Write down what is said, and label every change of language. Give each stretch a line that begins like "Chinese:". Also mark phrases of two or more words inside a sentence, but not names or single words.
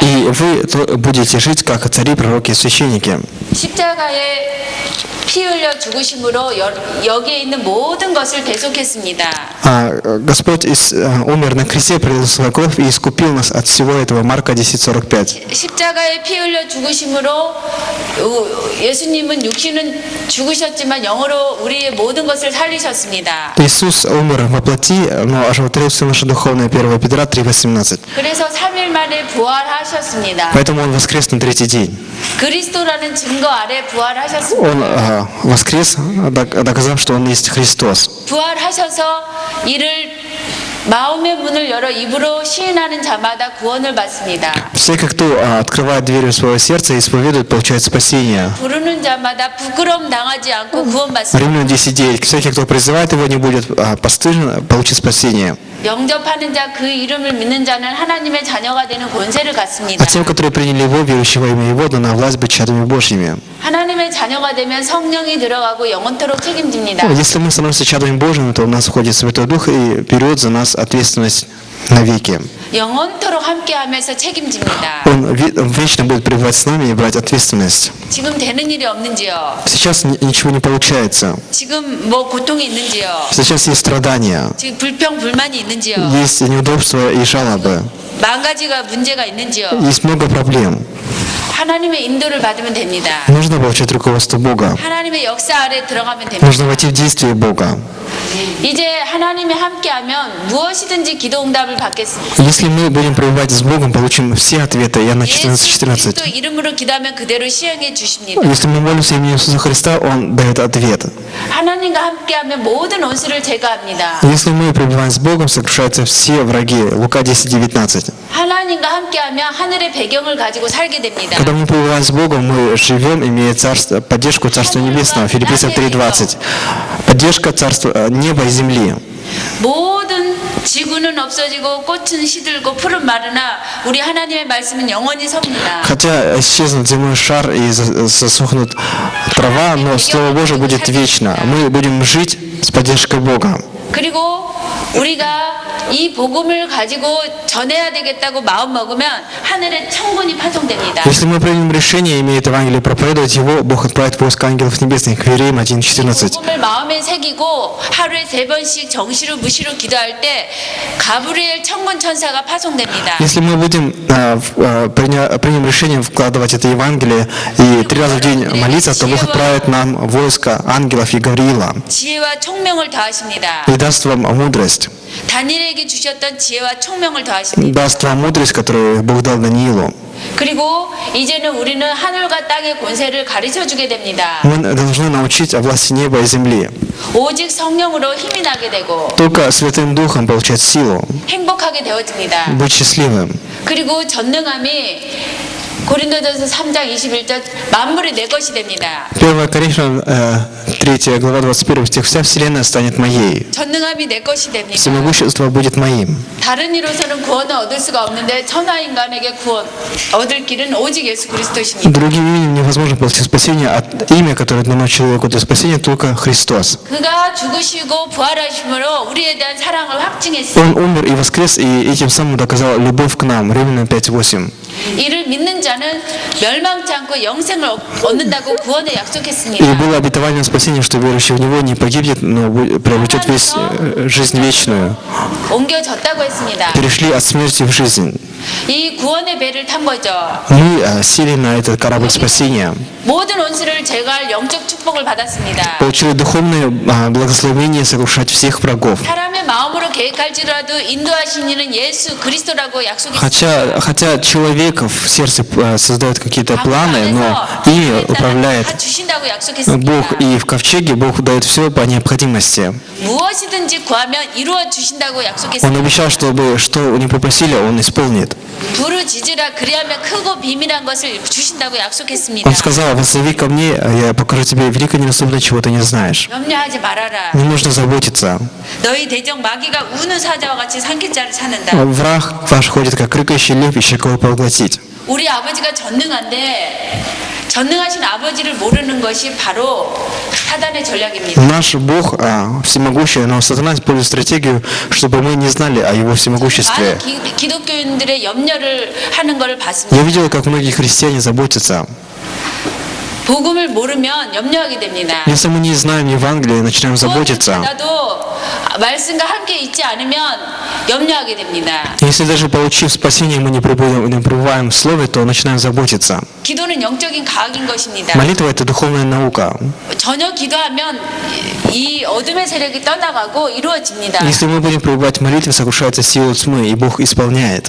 Russian: И вы будете жить как цари, пророки и священники.
Korean: 십자가에 피 흘려 죽으심으로 여기에 있는 모든 것을 대속했습니다.
Russian: Господь умер на кресте, пролил свою кровь и искупил нас от всего этого. Марка 10:45.
Korean: 십자가에 피 흘려 죽으심으로 예수님은 육신은 죽으셨지만 영으로 우리의 모든 것을 살리셨습니다.
Russian: Иисус умер во плоти, но оживотворил все наше духовное. 1 Петра 3:18.
Korean: 그래서 3일 만에 부활하셨습니다.
Russian: Поэтому Он воскрес на третий день.
Korean: 그리스도라는 증거 아래 부활하셨습니다.
Russian: Он воскрес, доказав, что Он есть Христос.
Korean: 부활하셔서 이를 마음의 문을 열어 입으로 시인하는 자마다 구원을 받습니다.
Russian: Всякий, кто открывает двери своего сердца и исповедует, получает спасение.
Korean: 부르는 자마다 부끄러움 당하지 않고 구원받습니다.
Russian: Римлян 10:9. Всякий, кто призывает его, не будет постыжен, получит спасение.
Korean: 영접하는 자 그 이름을 믿는 자는 하나님의 자녀가 되는 권세를 갖습니다.
Russian: А тем, которые приняли его, верующего имя его, дана власть быть чадами Божьими.
Korean: 하나님의 자녀가 되면 성령이 들어가고 영원토록 책임집니다.
Russian: Если мы становимся чадами Божьими, то у нас входит Святой Дух и берет за нас ответственность навеки.
Korean: 영원토록 함께하면서 책임집니다.
Russian: Он вечно будет пребывать с нами и брать ответственность.
Korean: 지금 되는 일이 없는지요?
Russian: Сейчас ничего не получается.
Korean: 지금 뭐 고통이 있는지요?
Russian: Сейчас есть страдания,
Korean: 지금 불평 불만이 있는지요?
Russian: есть неудобства и жалобы,
Korean: 만 가지가 문제가 있는지요?
Russian: есть много проблем.
Korean: 하나님의 인도를 받으면 됩니다.
Russian: Нужно получать руководство Бога.
Korean: 하나님의 역사 아래 들어가면 됩니다.
Russian: Нужно войти в действие Бога.
Korean: 이제 하나님이 함께하면 무엇이든지 기도 응답을 받겠습니다.
Russian: Если мы будем пребывать с Богом, получим все ответы. Иоанна
Korean: 예수 14:14. 그리스도 이름으로 기도하면 그대로 시행해 주십니다.
Russian: Если мы молимся именем Иисуса Христа, Он дает ответ.
Korean: 하나님과 함께하면 모든 원수를 제거합니다.
Russian: Если мы пребываем с Богом, сокрушаются все враги. Лука 10:19.
Korean: 하나님과 함께하면 하늘의 배경을 가지고 살게 됩니다.
Russian: Когда мы пребываем с Богом, мы живем, имея поддержку Царства Небесного. Филиппийцам 3:20. Поддержка Царства неба и земли.
Korean: 모든 지구는 없어지고 꽃은 시들고 풀은 마르나 우리 하나님의 말씀은 영원히 섭니다.
Russian: Хотя исчезнут земной шар и засохнут трава, но Слово Божие будет вечно. Мы будем жить с поддержкой Бога.
Korean: 그리고 우리가 이 복음을 가지고 전해야 되겠다고 마음 먹으면 하늘에 천군이 파송됩니다.
Russian: Если мы примем решение, имеет Евангелие проповедовать его, Бог отправит войск ангелов небесных. Вереем 1:14.
Korean: 복음을 마음에 새기고 하루에 3번씩 정시로 무시로 기도할 때 가브리엘 천군 천사가 파송됩니다.
Russian: Если мы будем примем решение вкладывать это Евангелие и 3 раза в день молиться, то Бог отправит нам войско ангелов и Гавриила
Korean: 지혜와 총명을 더하십니다.
Russian: и даст вам мудрость.
Korean: 다니엘에게 주셨던 지혜와 총명을 더하십니다.
Russian: Даст вам мудрость, которую Бог дал Даниилу.
Korean: 그리고 이제는 우리는 하늘과 땅의 권세를 가르쳐 주게 됩니다.
Russian: Мы должны научить о власти неба и земли.
Korean: 오직 성령으로 힘이 나게 되고
Russian: Только Святым Духом получать силу,
Korean: 행복하게 되어집니다.
Russian: быть счастливым.
Korean: 그리고 전능함이 고린도전서 3장 21절 만물이 내 것이 됩니다.
Russian: 1 Коринфянам 3 глава 21 стих. Вся вселенная станет моей.
Korean: 전능함이 내 것이 됩니다.
Russian: Всемогущество будет моим.
Korean: 다른 이로서는 구원을 얻을 수가 없는데 천하 인간에게 구원 얻을 길은 오직 예수 그리스도십니다.
Russian: Другим именем невозможно получить спасение, а имя, которое дано человеку для спасения, только Христос.
Korean: 그가 죽으시고 부활하심으로 우리에 대한 사랑을 확증했습니다.
Russian: Он умер и воскрес, и этим самым доказал любовь к нам. Римлянам 5:8.
Korean: 이를 믿는 자는 멸망치 않고 영생을 얻는다고 구원에
Russian: И
Korean: 약속했습니다.
Russian: было обетование спасения, что верующий в Него не погибнет, но приобретет жизнь вечную.
Korean: 옮겨졌다고 했습니다.
Russian: Перешли от смерти в жизнь.
Korean: 이 구원의 배를 탄 거죠.
Russian: Мы сели на этот корабль спасения.
Korean: 모든 원수를 제거할 영적 축복을 받았습니다.
Russian: Получили духовное благословение сокрушать всех врагов.
Korean: 사람의 마음으로 계획할지라도 인도하신 이는 예수 그리스도라고 약속했습니다.
Russian: Хотя человек в сердце создает какие-то планы, но ими управляет
Korean: 다 주신다고 약속했습니다.
Russian: Бог. И в ковчеге Бог дает все по необходимости.
Korean: 무엇이든지 구하면 이루어 주신다고
Russian: Он
Korean: 약속했습니다.
Russian: обещал, чтобы что не попросили, Он исполнит.
Korean: 부르짖으라 그리하면 크고 비밀한 것을 주신다고 약속했습니다.
Russian: Он сказал: «Воззови ко мне, я покажу тебе великое недоступное, чего ты не знаешь».
Korean: 염려하지 말아라.
Russian: Не нужно заботиться.
Korean: 너희 대적 마귀가 우는 사자와 같이 삼킬 자를 찾는다.
Russian: Враг ваш ходит, как рыкающий лев, ища кого поглотить.
Korean: 우리 아버지가 전능한데 전능하신 아버지를 모르는 것이 바로 사단의 전략입니다.
Russian: Наш Бог всемогущий, но сатана использует стратегию, чтобы мы не знали о Его всемогуществе.
Korean: 많은 기독교인들의 염려를 하는 것을
Russian: Я
Korean: 봤습니다.
Russian: видел, как многие христиане заботятся.
Korean: 복음을 모르면 염려하게 됩니다.
Russian: Если мы не знаем Евангелия и начинаем заботиться,
Korean: 나도 말씀과 함께 있지 않으면 염려하게 됩니다.
Russian: если даже получив спасение, мы не пребываем в Слове, то начинаем заботиться.
Korean: 기도는 영적인 과학인 것입니다.
Russian: Молитва – это духовная наука.
Korean: 전혀 기도하면 이 어둠의 세력이 떠나가고 이루어집니다.
Russian: Если мы будем пребывать в молитве, сокрушается сила тьмы, и Бог исполняет.